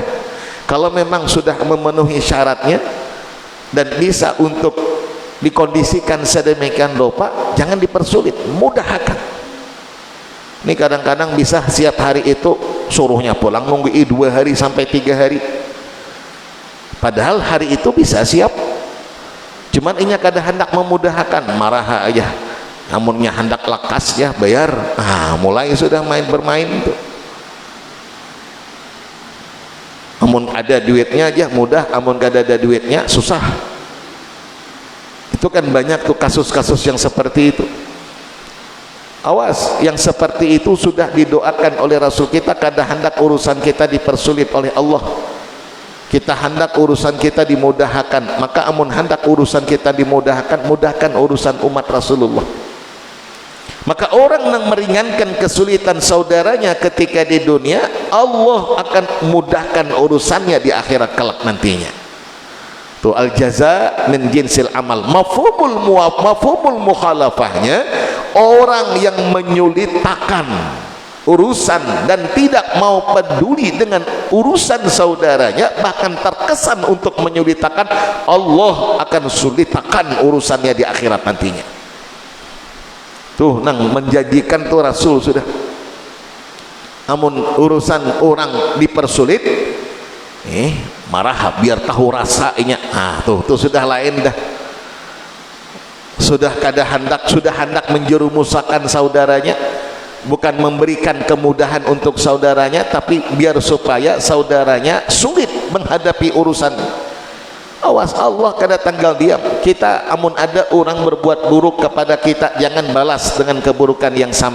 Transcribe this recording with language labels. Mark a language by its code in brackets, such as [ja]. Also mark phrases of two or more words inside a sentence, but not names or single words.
[id] Kalau memang sudah memenuhi syaratnya dan bisa untuk dikondisikan sedemikian rupa, jangan dipersulit, mudahkan. Ini kadang-kadang bisa siap hari itu suruhnya pulang, nunggu 2 hari sampai 3 hari, padahal hari itu bisa siap. [bjn] Cuman ini kada hendak memudahkan, marah aja. Namunnya hendak lekas ya bayar, mulai sudah bermain tuh. Amun ada duitnya aja mudah, amun kada ada duitnya susah. [id] Itu kan banyak tuh kasus-kasus yang seperti itu. [bjn] Awas, yang seperti itu sudah didoakan oleh Rasul kita, kada hendak urusan kita dipersulit oleh Allah. Kita hendak urusan kita dimudahkan, maka amun hendak urusan kita dimudahkan, mudahkan urusan umat Rasulullah. [id] Maka orang yang meringankan kesulitan saudaranya ketika di dunia, Allah akan mudahkan urusannya di akhirat kelak nantinya. [ar] Tuh الجزاء من جنس العمل. مفهوم المخالفة, [id] orang yang menyulitakan urusan dan tidak mau peduli dengan urusan saudaranya, bahkan terkesan untuk menyulitakan, Allah akan sulitakan urusannya di akhirat nantinya. [bjn] Tuh nang menjanjikan tuh Rasul sudah. Amun urusan orang dipersulit, marah biar tahu rasanya. Tuh sudah lain dah. [id] Sudah hendak menjerumusakan saudaranya, bukan memberikan kemudahan untuk saudaranya, tapi biar supaya saudaranya sulit menghadapi urusan. [bjn] Awas, Allah kada tanggal diam. Kita amun ada orang berbuat buruk kepada kita, jangan balas dengan keburukan yang sama.